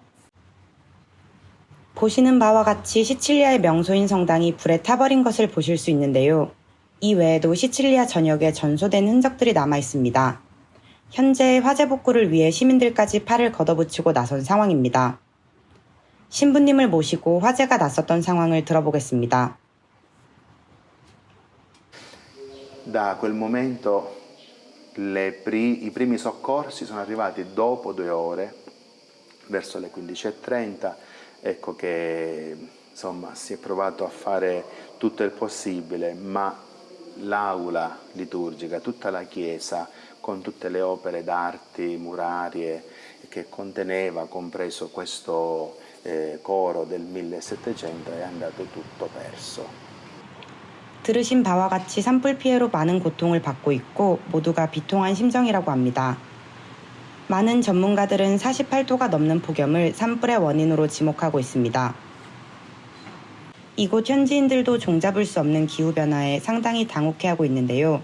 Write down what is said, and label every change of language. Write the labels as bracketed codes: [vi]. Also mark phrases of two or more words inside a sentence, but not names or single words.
[ko] 보시는 바와 같이 시칠리아의 명소인 성당이 불에 타버린 것을 보실 수 있는데요. 이 외에도 시칠리아 전역에 전소된 흔적들이 남아 있습니다. 현재 화재 복구를 위해 시민들까지 팔을 걷어붙이고 나선 상황입니다. 신부님을 모시고 화재가 났었던 상황을 들어보겠습니다. [it] Da quel momento i primi soccorsi sono arrivati dopo 2 ore verso le 15:30, ecco che insomma si è provato a fare tutto il possibile, ma l'aula liturgica, tutta la chiesa, con tutte le opere d'arte murarie che conteneva, compreso questo coro del 1700, è andato tutto perso. [ko] 들으신 바와 같이 산불 피해로 많은 고통을 받고 있고 모두가 비통한 심정이라고 합니다. 많은 전문가들은 48도가 넘는 폭염을 산불의 원인으로 지목하고 있습니다. 이곳 현지인들도 종잡을 수 없는 기후변화에 상당히 당혹해하고 있는데요.